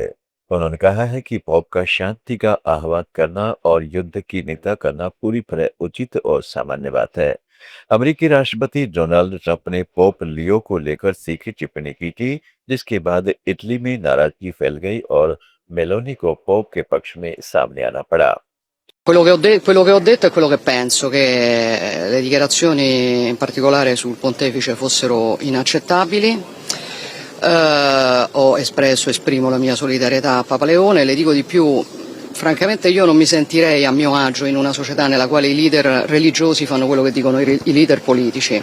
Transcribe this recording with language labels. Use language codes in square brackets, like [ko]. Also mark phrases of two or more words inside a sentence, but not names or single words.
[hi] उन्होंने कहा है कि पोप का शांति का आह्वान करना और युद्ध की निंदा करना पूरी तरह उचित और सामान्य बात है. अमेरिकी राष्ट्रपति डोनाल्ड ट्रंप ने पोप लियो को लेकर तीखी टिप्पणी की थी, जिसके बाद इटली में नाराजगी फैल गई और मेलोनी को पोप के पक्ष में सामने आना पड़ा. [it] Quello che ho detto è quello che penso, che le dichiarazioni in particolare sul pontefice fossero inaccettabili. Esprimo la mia solidarietà a Papa Leone. Le dico di più, francamente io non mi sentirei a mio agio in una società nella quale i leader religiosi fanno quello che dicono i leader politici.